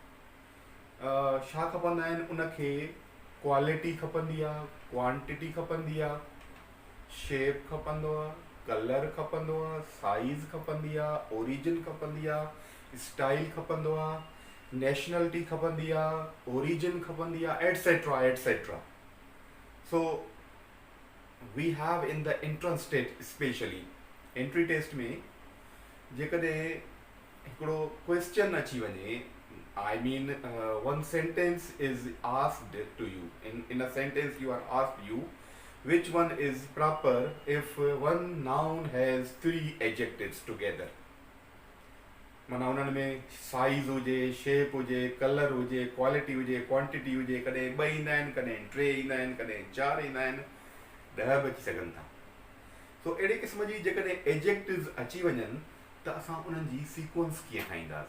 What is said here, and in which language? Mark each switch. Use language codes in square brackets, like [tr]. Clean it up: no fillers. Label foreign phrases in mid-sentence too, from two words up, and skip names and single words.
[sd] छा खपंदा आहिनि, उनखे क्वालिटी खपंदी आहे, क्वांटिटी खपंदी आहे, शेप खपंदो आहे, कलर खपंदो आहे, साइज़ खपंदी आहे, ओरिजिन खपंदी आहे, स्टाइल खपंदो आहे, नेशनलिटी खपंदी आहे, ओरिजिन खपंदी आहे, [en] etcetera etcetera. So we have in the entrance test, specially entry test [sd] में जेकॾहिं हिकिड़ो क्वेश्चन अची वञे, [en] I mean, one sentence is asked to you. In a sentence, you are asked which one is proper if one noun has three adjectives together. [sd] माना उन्हनि में साइज़ हुजे, शेप हुजे, कलर हुजे, क्वालिटी हुजे, क्वांटिटी हुजे, कॾहिं 2 ईंदा आहिनि, कॾहिं 3 ईंदा आहिनि, कॾहिं 4 ईंदा आहिनि, 10 बि अची सघनि था. सो अहिड़े क़िस्म जी जेकॾहिं एडजेक्टिव्स अची वञनि त असां उन्हनि जी सीक्वेंस कीअं ठाहींदासीं.